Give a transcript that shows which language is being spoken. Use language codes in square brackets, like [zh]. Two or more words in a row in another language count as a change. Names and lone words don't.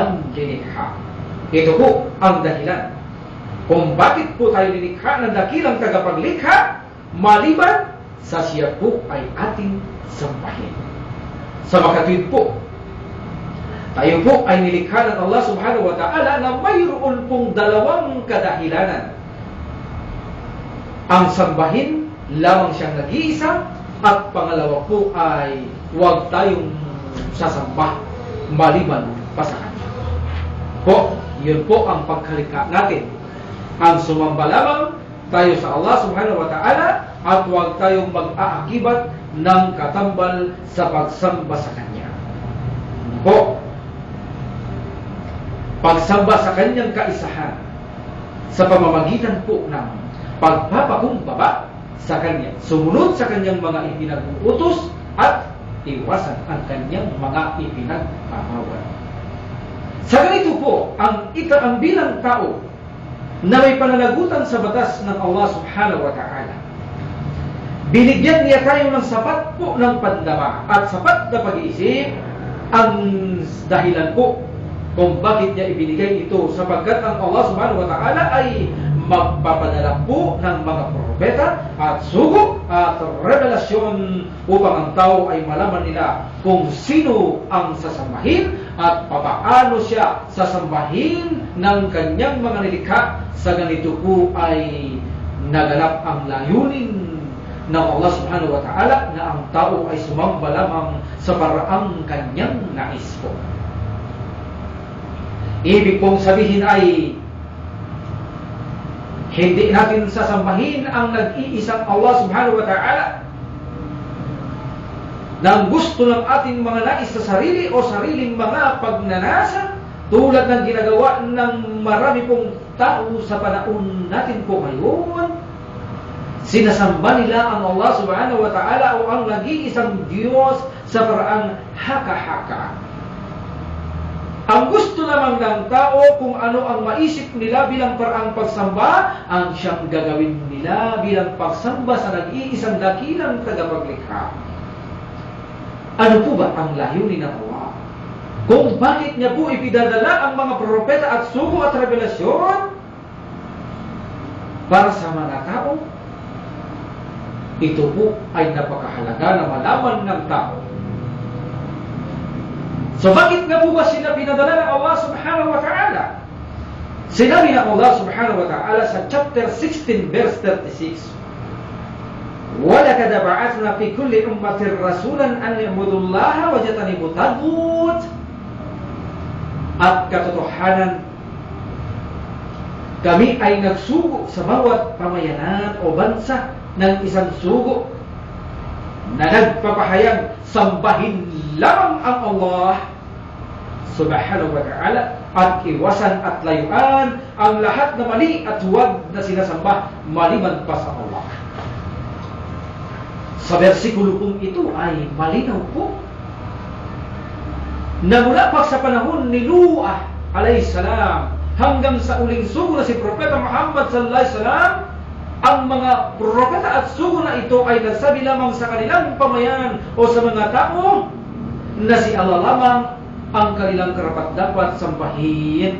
[tl] Ito po ang dahilan kung bakit po tayo nilikha ng dakilang tagapaglikha, maliban sa siya po ay ating sambahin. Sa makatwid po, tayo po ay nilikha ng Allah [ar] سبحانه وتعالى [tl] na mayroon pong dalawang kadahilanan. Ang sambahin lamang siyang nag-iisa, at pangalawa po ay huwag tayong sasamba maliban pa sa Kanya. Po, yun po ang pagkalikha natin. Ang sumamba lamang tayo sa Allah [ar] سبحانه وتعالى [tl] at huwag tayong mag-aakibat ng katambal sa pagsamba sa Kanya. Po, pagsamba sa Kanyang kaisahan sa pamamagitan po ng pagpapakumbaba sa Kanya, sumunod sa Kanyang mga ipinag-uutos at iwasan ang Kanyang mga ipinagpapawal. Sa ganito po, ang bilang tao na may pananagutan sa batas ng Allah [ar] سبحانه وتعالى, [tl] binigyan niya tayo ng sapat po ng pandama at sapat na pag-iisip. Ang dahilan po kung bakit niya ibinigay ito, sapagkat ang Allah [ar] سبحانه وتعالى [tl] ay magpapadala po ng mga propeta at sugo at revelasyon upang ang tao ay malaman nila kung sino ang sasambahin at papaano siya sasambahin ng kanyang mga nilikha. Sa ganito po ay naganap ang layunin ng Allah [ar] سبحانه وتعالى [tl] na ang tao ay sumamba lamang sa paraang kanyang nais po. Ibig pong sabihin ay hindi natin sasambahin ang nag-iisang Allah [ar] سبحانه وتعالى [tl] nang gusto ng ating mga nais sa sarili o sariling mga pagnanasa, tulad ng ginagawa ng marami pong tao sa panahon natin po ngayon. Sinasamba nila ang Allah [ar] سبحانه وتعالى [tl] o ang nag-iisang Diyos sa paraang haka-haka. Ang gusto naman ng tao kung ano ang maisip nila bilang paraang pagsamba, ang siyang gagawin nila bilang pagsamba sa nag-iisang dakilang tagapaglikha. Ano po ba ang layunin ng Allah? Kung bakit niya po ipidadala ang mga propeta at sugo at revelasyon para sa mga tao? Ito po ay napakahalaga na malaman ng tao. So bakit nga po ba sila pinadala ng Allah [ar] سبحانه وتعالى? [tl] Sinabi ng Allah [ar] سبحانه وتعالى [tl] sa [en] chapter 16 verse 36, [ar] وَلَكَدَ بَعَثْنَا فِي كُلِّ أُمَّةٍ رَسُولًا أَنْ يَعْبُدُوا اللَّهَ وَيَجْتَنِبُوا الطَّاغُوتَ. [tl] At katotohanan, kami ay nagsugo sa bawat pamayanan o bansa ng isang sugo na nagpapahayag sambahin lamang ang Allah [ar] سبحانه وتعالى [tl] at iwasan at layuan ang lahat na mali at huwag na sinasamba maliban pa sa Allah. Sa bersikulo pong ito ay malinaw po na mula pa sa panahon ni Noah [ar] عليه السلام [tl] hanggang sa uling sugo na si Propeta Muhammad [ar] صلى الله عليه وسلم, [tl] ang mga propeta at sugo na ito ay nagsabi lamang sa kanilang pamayanan o sa mga tao na si Allah lamang ang kanilang karapat-dapat sambahin.